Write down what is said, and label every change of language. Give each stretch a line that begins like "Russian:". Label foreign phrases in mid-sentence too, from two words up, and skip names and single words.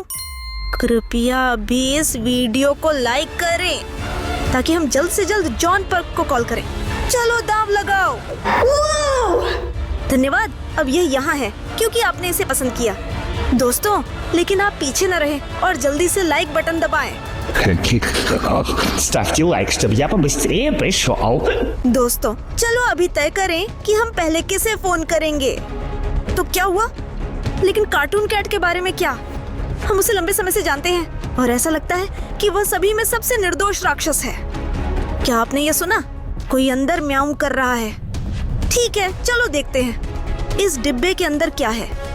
Hindi: कृपया अभी इस वीडियो को लाइक करें ताकि हम जल्द से जल्द जॉन पर्क को कॉल करें। चलो दांव लगाओ। धन्यवाद। अब यह यहाँ है क्योंकि आपने इसे पसंद किया दोस्तों, लेकिन आप पीछे न रहें और जल्दी से लाइक बटन दबाएं।
Russian: Ставьте лайк, чтобы я побыстрее пришел.
Hindi: दोस्तों चलो अभी तय करें कि हम पहले किसे फोन करेंगे। तो क्या हुआ? लेकिन कार्टून कैट के बारे में क्या? हम उसे लंबे समय से जानते हैं और ऐसा लगता है कि वह सभी में सबसे निर्दोष राक्षस है। क्या आपने ये सुना? कोई अंदर म्याऊं कर रहा है। ठीक है, चलो देखते हैं इस डिब्बे के अंदर क्या है।